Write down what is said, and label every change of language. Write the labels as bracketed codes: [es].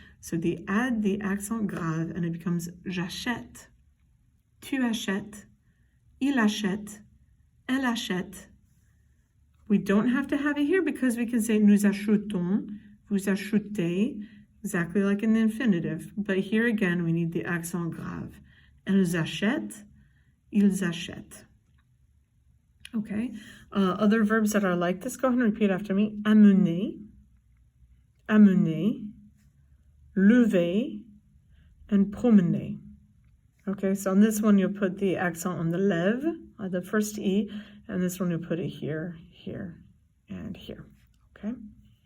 [en] So they add the accent grave and it becomes [fr] j'achète, tu achètes, il achète, elle achète. [en] We don't have to have it here because we can say [fr] nous achetons, vous achetez, [en] exactly like in the infinitive. But here again, we need the accent grave. [fr] Elles achètent, ils achètent. [en] Okay, other verbs that are like this, go ahead and repeat after me. Amener, amener, lever, and promener. Okay, so on this one you'll put the accent on the lève, the first E, and this one you'll put it here, here, and here. Okay.